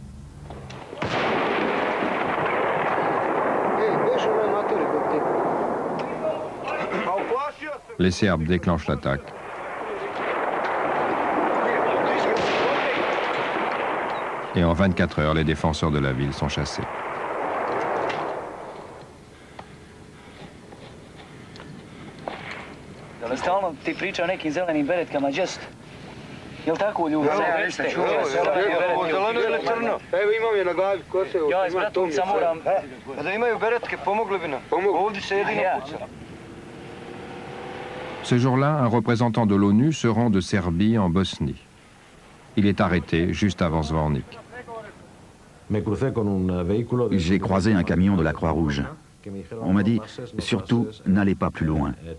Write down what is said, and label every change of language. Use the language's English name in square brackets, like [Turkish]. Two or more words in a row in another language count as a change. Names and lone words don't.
[French] Les Serbes déclenchent l'attaque. Et en 24 heures, les défenseurs de la ville sont chassés. [Bosnian] Stalno ti priča o nekim zelenim beretkama, just. Jel tako, ljudi? Zeleno ili crno? Evo imam je na glavi, ko se... Ja iz Bratovca moram... Da imaju beretke, pomogli bi nam. Ovdje se jedino puca. [French] Ce jour-là, un représentant de l'ONU se rend de Serbie en Bosnie. Il est arrêté juste avant Zvornik. J'ai croisé un camion de la Croix-Rouge. On m'a dit, surtout, n'allez pas plus loin.